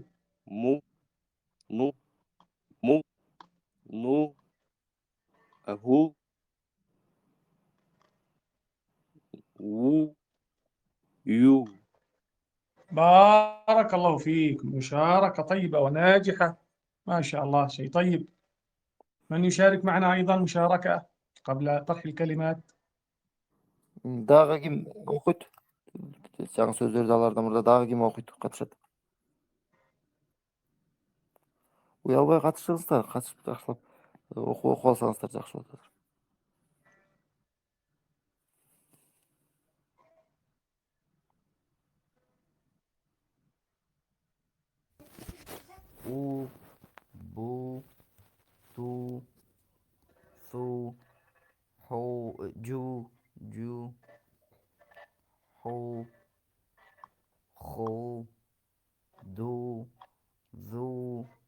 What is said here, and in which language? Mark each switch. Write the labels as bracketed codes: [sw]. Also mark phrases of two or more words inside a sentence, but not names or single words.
[ar] مو نو مو نو أهو وو يو. بارك الله فيك، مشاركة طيبة وناجحة ما شاء الله، شيء طيب. من يشارك معنا أيضا مشاركة قبل طرح الكلمات؟ [ky] Дагы ким окуйт? Жаңы сөздөрдү алардан мурда дагы ким окуйт, катышат? Уялбай катышыңыздар, катышып жакшылап окуп алсаңыздар жакшы болот азыр. [ar] أو بو تو ثو حو جو حو خو دو ذو